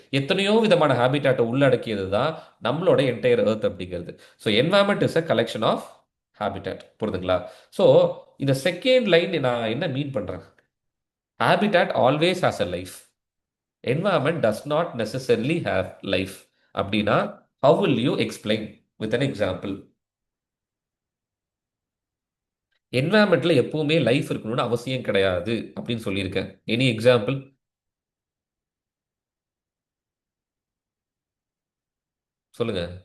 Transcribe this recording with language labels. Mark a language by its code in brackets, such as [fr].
[ta] எத்தனையோ விதமான ஹேபிட்டாட்டை உள்ளடக்கியது தான் நம்மளோட என்டையர் எர்த் அப்படிங்கிறது. [en] So environment is a collection of habitat. [ta] புரியுதுங்களா? ஸோ இந்த செகண்ட் லைன் நான் என்ன மீன் பண்றேன்? [en] Habitat always has a life, environment does not necessarily have life. [ta] அப்படின்னா [en] how will you explain with an example? [ta] என்வாயன்மெண்ட்ல எப்பவுமே லைஃப் இருக்கணும்னு அவசியம் கிடையாது அப்படின்னு சொல்லியிருக்கேன். எனி எக்ஸாம்பிள் சொல்லுங்க.